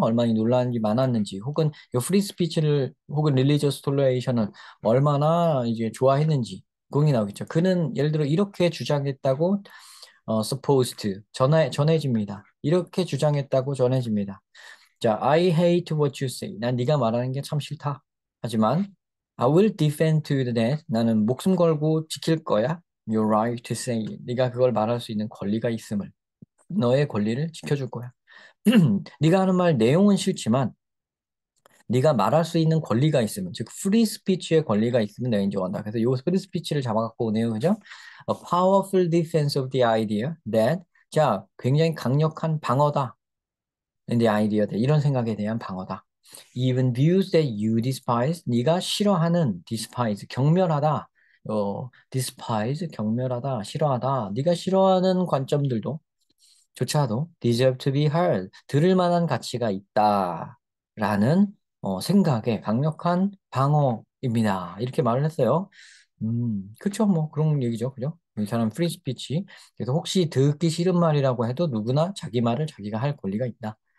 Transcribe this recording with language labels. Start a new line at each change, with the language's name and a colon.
Korean: 얼마나 논란이 많았는지 혹은 이 프리 스피치를 혹은 릴리지어스 톨레이션을 얼마나 이제 좋아했는지 그게 나오겠죠. 그는 예를 들어 이렇게 주장했다고 supposed 전해집니다. 이렇게 주장했다고 전해집니다.
English: 자, I hate what you say.
Korean: 난 네가 말하는 게 참 싫다. 하지만
English: I will defend to the death.
Korean: 나는 목숨 걸고 지킬 거야.
English: You're right to say. it.
Korean: 네가 그걸 말할 수 있는 권리가 있음을. 너의 권리를 지켜줄 거야. 네가 하는 말 내용은 싫지만 네가 말할 수 있는 권리가 있으면 즉 프리 스피치의 권리가 있으면 내가 인정한다. 그래서 요 프리 스피치를 잡아갖고 오네요. 그죠?
English: A powerful defense of the idea that
Korean: 자, 굉장히 강력한 방어다.
English: in the idea that
Korean: 이런 생각에 대한 방어다.
English: Even views that you despise,
Korean: 네가 싫어하는
English: despise,
Korean: 경멸하다. despise, 경멸하다, 싫어하다. 네가 싫어하는 관점들도 조차도
English: deserve to be heard,
Korean: 들을 만한 가치가 있다라는 생각에 강력한 방어입니다. 이렇게 말을 했어요. 그쵸, 뭐 그런 얘기죠, 그죠? 이 사람 프리 스피치. 그래서 혹시 듣기 싫은 말이라고 해도 누구나 자기 말을 자기가 할 권리가 있다.